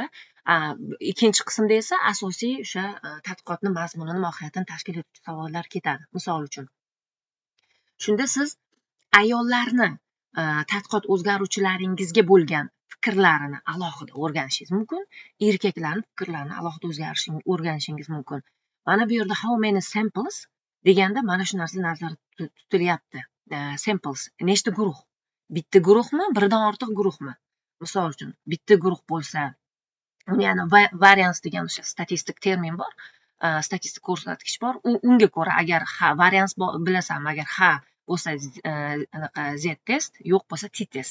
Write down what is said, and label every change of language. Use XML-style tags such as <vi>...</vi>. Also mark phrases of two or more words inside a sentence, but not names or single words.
<uz>Ikkinchi qismda esa asosiy o'sha tadqiqotni mazmunini, mohiyatini tashkil etuvchi savollar ketadi. Misol uchun, shunda siz ayollarni tadqiqot o'zgaruvchilaringizga bo'lgan fikrlarini alohida o'rganishingiz mumkin, erkaklarning fikrlarini alohida o'rganishingiz mumkin. Mana bu yerda</uz> <en>how many samples</en> <uz>deganda mana shu narsa nazarda tutilyapti. Samples nechta guruh? Bitta guruhmi, birdan ortiq guruhmi? Misol uchun, bitta guruh bo'lsa, uni yana variance degan o'sha statistik termin bor, statistik ko'rsatkich bor. Unga ko'ra agar variance bilasanmi, agar bo'lsa z test, yo'q bo'lsa t test.</uz>